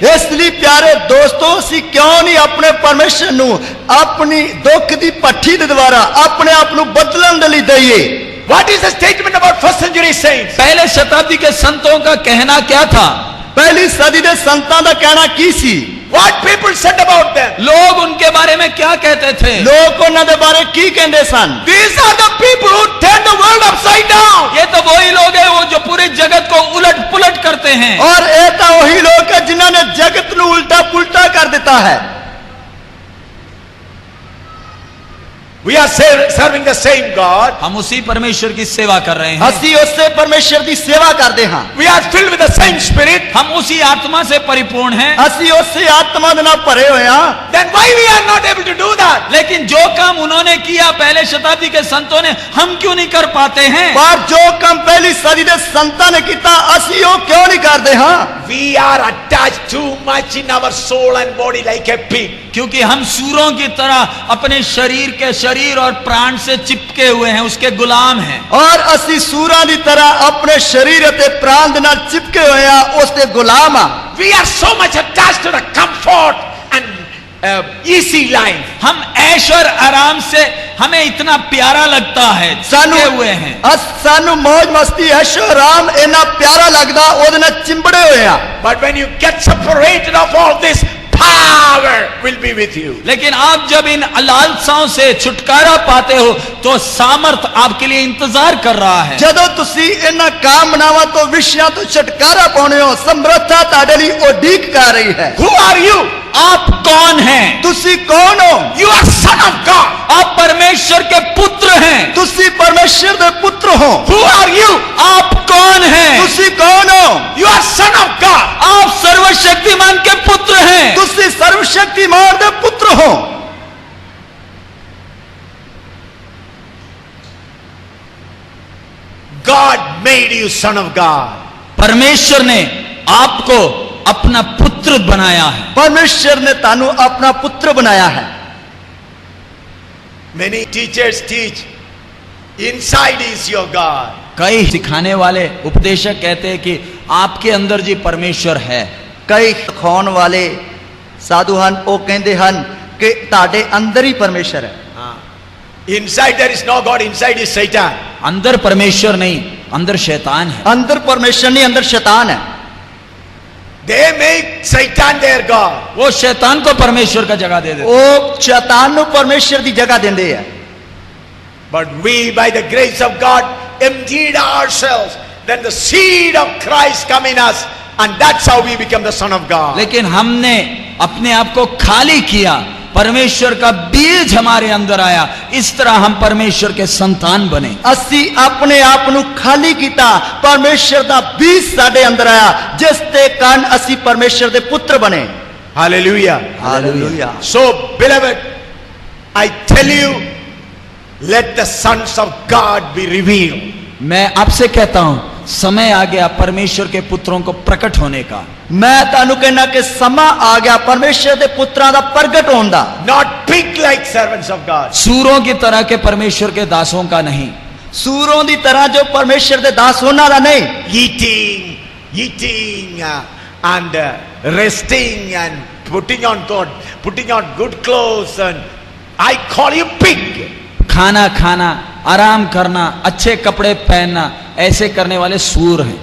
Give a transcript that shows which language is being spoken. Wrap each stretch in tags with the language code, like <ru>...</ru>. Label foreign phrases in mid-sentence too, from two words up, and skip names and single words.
<hi>इसलिए प्यारे दोस्तों,</hi> <pa>ਅਸੀਂ ਕਿਉਂ ਨਹੀਂ ਆਪਣੇ ਪਰਮੇਸ਼ਰ ਨੂੰ ਆਪਣੀ ਦੁੱਖ ਦੀ ਭੱਠੀ ਦੇ ਦੁਆਰਾ ਆਪਣੇ ਆਪ ਨੂੰ ਬਦਲਣ ਦੇ ਲਈ ਦਈਏ।</pa> <en>What is the statement about first century saints?</en> <hi>पहले शताब्दी के संतों का कहना क्या था?</hi> <pa>ਪਹਿਲੀ ਸਦੀ ਦੇ ਸੰਤਾਂ ਦਾ ਕਹਿਣਾ ਕੀ ਸੀ?</pa> <en>What people said about them?</en> <hi>लोग उनके बारे में क्या कहते थे?</hi> <pa>ਲੋਕ ਉਹਨਾਂ ਦੇ ਬਾਰੇ ਕੀ ਕਹਿੰਦੇ ਸਨ?</pa> <en>These are the people who turn the world upside down.</en> <hi>ये तो वही लोग हैं वो जो पूरे जगत को उलट पुलट करते हैं।</hi> <pa>ਔਰ ਇਹ ਤਾਂ ਉਹੀ ਲੋਕ ਹੈ ਜਿਨ੍ਹਾਂ ਨੇ ਜਗਤ ਨੂੰ ਉਲਟਾ ਪੁਲਟਾ ਕਰ ਦਿੱਤਾ ਹੈ।</pa> <en>We are serving the same God.</en> <hi>हम उसी परमेश्वर की सेवा कर रहे हैं।</hi> <pa>ਅਸੀਂ ਉਸੇ ਪਰਮੇਸ਼ਰ ਦੀ ਸੇਵਾ ਕਰਦੇ ਹਾਂ।</pa> <en>We are filled with the same spirit.</en> <hi>हम उसी आत्मा से परिपूर्ण हैं।</hi> <pa>ਅਸੀਂ ਉਸੇ ਆਤਮਾ ਦੇ ਨਾਲ ਭਰੇ ਹੋਏ ਹਾਂ।</pa> <en>Then why we are not able to do that?</en> <hi>लेकिन जो काम उन्होंने किया पहले शताब्दी के संतों ने, हम क्यों नहीं कर पाते हैं?</hi> <pa>ਪਰ ਜੋ ਕੰਮ ਪਹਿਲੀ ਸਦੀ ਦੇ ਸੰਤਾਂ ਨੇ ਕੀਤਾ ਅਸੀਂ ਉਹ ਕਿਉਂ ਨਹੀਂ ਕਰਦੇ ਹਾਂ?</pa> <en>We are attached too much in our soul and body like a pig.</en> <hi>क्योंकि हम सूरों की तरह अपने शरीर और प्राण से चिपके हुए हैं, उसके गुलाम हैं।</hi> <pa>ਔਰ ਅਸੀਂ ਸੂਰਾਂ ਦੀ ਤਰ੍ਹਾਂ ਆਪਣੇ ਸਰੀਰ ਅਤੇ ਪ੍ਰਾਣ ਦੇ ਨਾਲ ਚਿਪਕੇ ਹੋਏ ਆ, ਉਸ ਦੇ ਗੁਲਾਮ ਆ।</pa> <en>We are so much attached to the comfort and easy life.</en> <hi>हम ऐश और आराम से हमें इतना प्यारा लगता है, चिपके हुए हैं।</hi> <pa>ਸਾਨੂੰ ਮੌਜ ਮਸਤੀ ਐਸ਼ੋ ਆਰਾਮ ਇਤਨਾ ਪਿਆਰਾ ਲਗਦਾ, ਉਹਦੇ ਨਾਲ ਚਿੰਬੜੇ ਹੋਏ ਆ।</pa> <en>But when you get separated of all this, power will be with you.</en> <hi>लेकिन आप जब इन लालसाओं से छुटकारा पाते हो तो सामर्थ आपके लिए इंतजार कर रहा है।</hi> <pa>ਜਦੋਂ ਤੁਸੀਂ ਇਹਨਾਂ ਕਾਮਨਾਵਾਂ ਤੋਂ ਵਿਸ਼ਿਆਂ ਤੋਂ ਛੁਟਕਾਰਾ ਪਾਉਣੇ ਹੋ, ਸਮਰੱਥਾ ਤੁਹਾਡੇ ਲਈ ਉਡੀਕ ਕਰ ਰਹੀ ਹੈ।</pa> <en>Who are you?</en> <hi>आप कौन हैं?</hi> <pa>ਤੁਸੀਂ ਕੌਣ ਹੋ?</pa> <en>You are son of God.</en> <hi>आप परमेश्वर के पुत्र हैं।</hi> <pa>ਤੁਸੀਂ ਪਰਮੇਸ਼ਰ ਦੇ ਪੁੱਤਰ ਹੋ।</pa> <en>Who are you?</en> <hi>आप कौन हैं?</hi> <pa>ਤੁਸੀਂ ਕੌਣ ਹੋ?</pa> <en>You are son of God.</en> <hi>आप सर्वशक्तिमान के पुत्र हैं।</hi> <pa>ਤੁਸੀਂ ਸਰਵਸ਼ਕਤੀਮਾਨ ਦੇ ਪੁੱਤਰ ਹੋ।</pa> <en>God made you son of God.</en> <hi>परमेश्वर ने आपको अपना पुत्र बनाया है। परमेश्वर ने</hi> <pa>ਤੁਹਾਨੂੰ ਆਪਣਾ ਪੁੱਤਰ ਬਣਾਇਆ ਹੈ।</pa> <en>Many teachers teach, inside is your God.</en> <hi>कई सिखाने वाले उपदेशक कहते हैं कि आपके अंदर जी परमेश्वर है।</hi> <pa>ਕਈ ਸਿਖਾਉਣ ਵਾਲੇ ਸਾਧੂ ਹਨ, ਉਹ ਕਹਿੰਦੇ ਹਨ ਕਿ ਤੁਹਾਡੇ ਅੰਦਰ ਹੀ ਪਰਮੇਸ਼ਰ ਹੈ।</pa> <en>Inside there is no God, inside is Satan.</en> <hi>अंदर परमेश्वर नहीं, अंदर शैतान है। अंदर परमेश्वर नहीं, अंदर शैतान है।</hi> <en>They make Satan their God.</en> <hi>वो शैतान को परमेश्वर का जगह दे देते।</hi> <pa>ਉਹ ਸ਼ੈਤਾਨ ਨੂੰ ਪਰਮੇਸ਼ਰ ਦੀ ਜਗ੍ਹਾ ਦਿੰਦੇ ਆ।</pa> <en>But we, by the grace of God, emptied ourselves. Then the seed of Christ come in us, and that's how we become the son of God.</en> <hi>लेकिन हमने अपने आप को खाली किया, परमेश्वर का बीज हमारे अंदर आया, इस तरह हम परमेश्वर के संतान बने।</hi> <pa>ਅਸੀਂ ਆਪਣੇ ਆਪ ਨੂੰ ਖਾਲੀ ਕੀਤਾ, ਪਰਮੇਸ਼ਰ ਦਾ ਬੀਜ ਸਾਡੇ ਅੰਦਰ ਆਇਆ, ਜਿਸ ਦੇ ਕਾਰਨ ਅਸੀਂ ਪਰਮੇਸ਼ਰ ਦੇ ਪੁੱਤਰ ਬਣੇ।</pa> <en>Hallelujah.</en> <pa>ਹਾਲੇਲੂਇਆ।</pa> <en>So, beloved, I tell you, let the sons of God be revealed.</en> <hi>मैं आपसे कहता हूं, समय आ गया परमेश्वर के पुत्रों को प्रकट होने का।</hi> <pa>ਮੈਂ ਤੁਹਾਨੂੰ ਕਹਿਣਾ ਕਿ ਸਮਾਂ ਆ ਗਿਆ ਪਰਮੇਸ਼ਰ ਦੇ ਪੁੱਤਰਾਂ ਦਾ ਪ੍ਰਗਟ ਹੋਣ ਦਾ।</pa> <en>Not pig like servants of God.</en> <hi>सूरों की तरह के परमेश्वर के दासों का नहीं।</hi> <pa>ਸੂਰਾਂ ਦੀ ਤਰ੍ਹਾਂ ਜੋ ਪਰਮੇਸ਼ਰ ਦੇ ਦਾਸ ਉਹਨਾਂ ਦਾ ਨਹੀਂ।</pa> <en>Eating and resting and putting on good clothes, and I call you pig.</en> <hi>खाना खाना, आराम करना, अच्छे कपड़े पहनना, ऐसे करने वाले सूर हैं।</hi>